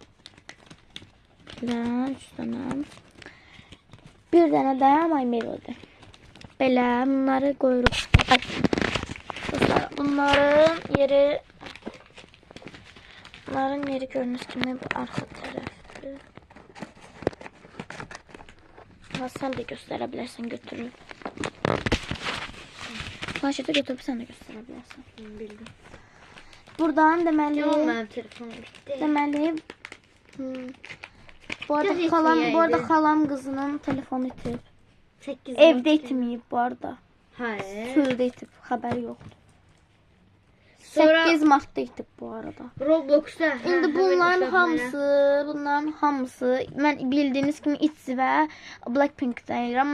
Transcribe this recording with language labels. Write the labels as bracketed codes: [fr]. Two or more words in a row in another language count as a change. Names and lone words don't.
[az] 3 dənə. 1 dənə də My Melody. Belə bunları qoyuruq. Dostlar, bunların yeri gördüyünüz kimi bu arxa tərəfdir. [tr] Sen de gösterebilirsin, götürür. Planşeti götürüp sen de gösterebilirsin. Bildim. [az] Buradan deməli, [tr] Benim telefonum bitti. [az] deməli bu arada xalam qızının telefonu itib. 8 Evdə itməyib bu arada. [tr] Hayır. [az] Çöldə itib, xəbəri yoxdur. Sonra 8 martda itib bu arada. [tr] Roblox'ta. [az] İndi bunların hamısı mən bildiyiniz kimi ITZY və Blackpink deyirəm.